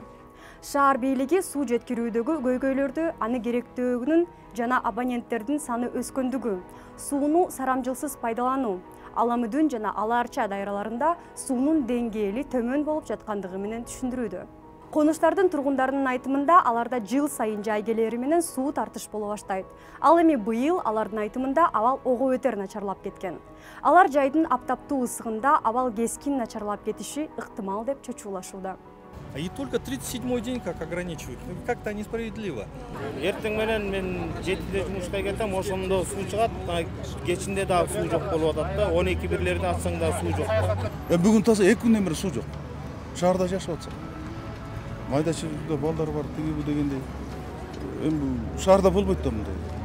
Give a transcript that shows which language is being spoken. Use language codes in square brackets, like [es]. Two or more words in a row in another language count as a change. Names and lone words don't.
[ky] Шаар бийлиги суу жеткирүүдөгү көйгөйлөрдү аны керектөөгүнүн жана абоненттердин саны өскөндүгү, сууну сарамжылсыз пайдалануу, Аламүдүн жана Ала Арча дайраларында суунун деңгээли төмөн болуп жаткандыгы менен түшүндүрүүдө. Конуштардын тургундарынын айтымында аларда жыл сайын жай келери менен суу тартыш боло баштайт. Ал эми быйыл алардын айтымында абал ого өтөр начарлап кеткен. Алар жайдын аптаптуу ысыгында абал кескин начарлап кетиши ыктымал деп чочулашууда. [ru] И только 37-й день как ограничивают. Как-то несправедливо. [ky] Эртең менен мен 7-де жумушка кетем, ошондо суу чыгат, кечинде дагы суу жок болуп атат да, 12-бирлерди атсаң да суу жок. Бүгүн таза 2 күндөн бери суу жок. Шаарда жашап атсак. Майда чыгып балдар бар, тиги бу дегендей. Эми шаарда болбойт да мындай.